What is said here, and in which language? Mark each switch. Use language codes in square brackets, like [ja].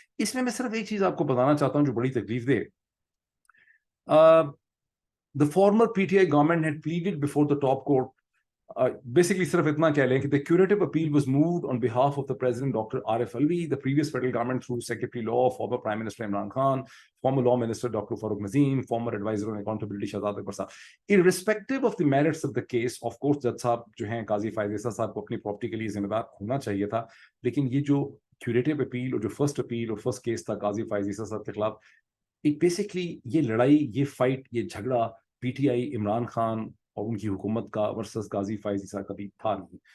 [ur] اس میں صرف ایک چیز آپ کو بتانا چاہتا ہوں جو بڑی تکلیف دہ. [en] The former PTI government had pleaded before the top court. Basically [ur] صرف اتنا کہہ لیں کہ [en] the curative appeal was moved on behalf of the President Dr. Arif Alvi, the previous federal government through Secretary Law, former Prime Minister Imran Khan, former Law Minister Dr. Farooq Nazim, former Advisor on Accountability Shahzad Akbar Saab. Irrespective of the merits of the case, of course [ur] جج صاحب جو ہیں قاضی فائز عیسیٰ صاحب کو اپنی property کے لیے ذمہ دار ہونا چاہیے تھا, لیکن یہ جو کیوریٹو اپیل اور جو فرسٹ اپیل اور فرسٹ کیس تھا قاضی فائز عیسیٰ صاحب کے خلاف, ایک بیسکلی یہ لڑائی, یہ فائٹ, یہ جھگڑا P T I Imran Khan اور ان کی حکومت کا ورسز قاضی فائز عیسیٰ کبھی تھا نہیں.